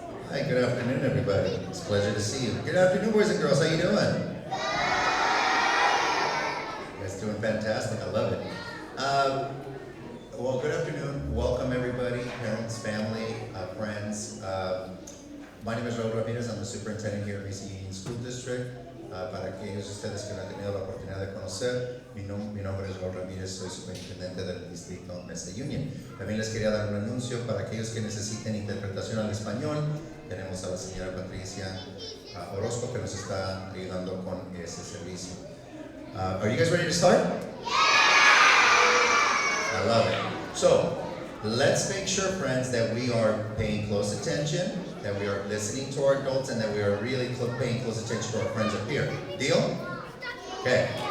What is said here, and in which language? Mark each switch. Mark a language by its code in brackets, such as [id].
[en] Good afternoon, everybody. It's a pleasure to see you. Good afternoon, boys and girls. How you doing? You guys doing fantastic. I love it. Well, good afternoon. Welcome, everybody, parents, family, friends. My name is Raul Ramirez. I'm the superintendent here at Mesa Union School District. [es] Para aquellos de ustedes que no han tenido la oportunidad de conocer, mi nombre es Raul Ramírez, soy superintendente del distrito Mesa Union. También les quería dar un anuncio para aquellos que necesiten interpretación al español. Tenemos a la señora Patricia Orozco que nos está ayudando con ese servicio. [en] Are you guys ready to start? I love it. So, let's make sure, friends, that we are paying close attention, that we are listening to our adults, and that we are really paying close attention to our friends up here. Deal? Okay.